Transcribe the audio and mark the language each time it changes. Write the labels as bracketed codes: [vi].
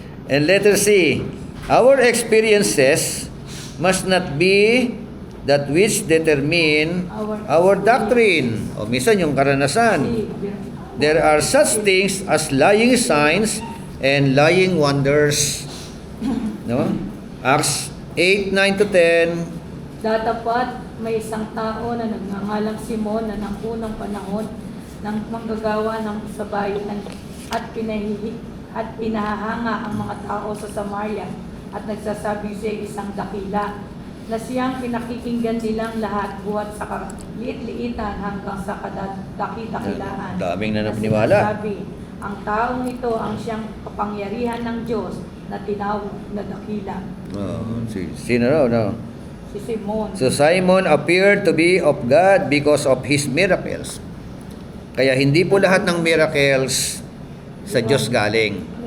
[en] And letter C, our experiences must not be that which determine our doctrine. [tl] O minsan yung karanasan. [en] There are such things as lying signs and lying wonders. No? Acts 8:9-10. [tl] Datapat may isang tao na nagngangalang Simon na ng unang panahon ng manggagawa ng sabayan at pinahahanga ang mga tao sa Samaria at nagsasabi siya isang dakila na siyang pinakikinggan nilang lahat buhat sa liit-liitan hanggang sa dakilaan. Daming na napaniwala. Sabi, ang taong ito ang siyang kapangyarihan ng Diyos na tinawag na dakila. Sino raw? No? Si Simon. [en] So Simon appeared to be of God because of his miracles. [tl] Kaya hindi po lahat ng miracles sa Diyos galing.